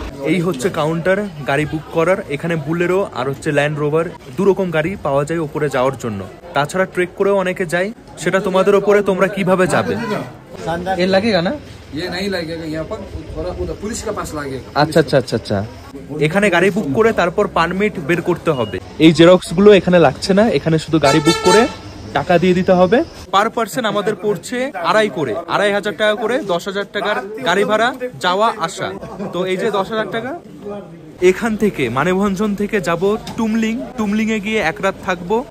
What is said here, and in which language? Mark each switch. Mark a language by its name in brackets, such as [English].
[Bangla] এই হচ্ছে কাউন্টার গাড়ি বুক করার। এখানে বুলেরো আর হচ্ছে ল্যান্ড রোভার, দুরকম গাড়ি পাওয়া যায় উপরে যাওয়ার জন্য। তাছাড়া ট্রেক করেও অনেকে যায়, সেটা তোমাদের উপরে, তোমরা কিভাবে যাবে। এর লাগেগা না? [Hindi] ये नहीं लगेगा, यहाँ पर उधर पुलिस के पास लगेगा। [Bangla] আচ্ছা আচ্ছা আচ্ছা আচ্ছা, এখানে গাড়ি বুক করে তারপর পারমিট বের করতে হবে। এই জেরক্স গুলো এখানে লাগছে না, এখানে শুধু গাড়ি বুক করে টাকা দিয়ে দিতে হবে। পার পার্সন আমাদের পড়ছে 2,500 টাকা করে, 10,000 টাকার গাড়ি ভাড়া যাওয়া আসা। তো এই যে 10,000 টাকা, এখান থেকে মানেভঞ্জন থেকে যাব টুমলিং এ গিয়ে 1 রাত থাকবো।